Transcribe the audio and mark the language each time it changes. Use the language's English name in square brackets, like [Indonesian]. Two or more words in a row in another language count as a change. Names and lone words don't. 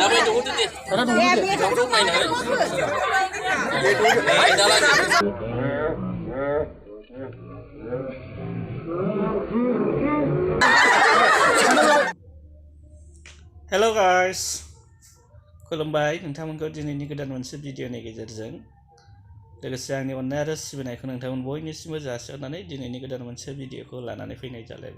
[Vietnamese] đủ chứ đi. Trong lúc này nữa. Đấy, đó là [English] Hello guys, [Bodo] खुलुमबाय नोंथांमोनखौ दिनैनि गोदान मोनसे भिडिअनि गेजेरजों लोगोसे आंनि अननाय आरो सिबिनायखौ नोंथांमोन बयनिसिमबो जासिहरनानै दिनैनि गोदान मोनसे भिडिअखौ लानानै फैनाय जालायबाय।